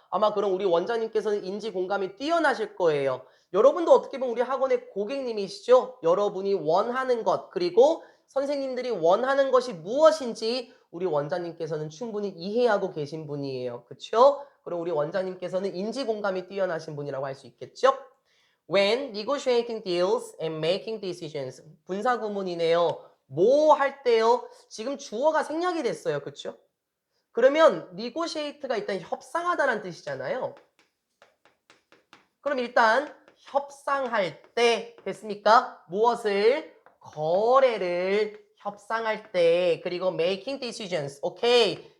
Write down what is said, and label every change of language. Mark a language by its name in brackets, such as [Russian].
[Korean] 아마 그럼 우리 원장님께서는 인지공감이 뛰어나실 거예요. 여러분도 어떻게 보면 우리 학원의 고객님이시죠? 여러분이 원하는 것, 그리고 선생님들이 원하는 것이 무엇인지 우리 원장님께서는 충분히 이해하고 계신 분이에요. 그렇죠? 그럼 우리 원장님께서는 인지공감이 뛰어나신 분이라고 할 수 있겠죠? [English] When negotiating deals and making decisions. [Korean] 분사구문이네요. 뭐 할 때요? 지금 주어가 생략이 됐어요. 그렇죠? 그러면 negotiate가 일단 협상하다라는 뜻이잖아요. 그럼 일단 협상할 때 됐습니까? 무엇을? 거래를 협상할 때 그리고 [English] making decisions. [Korean] 오케이.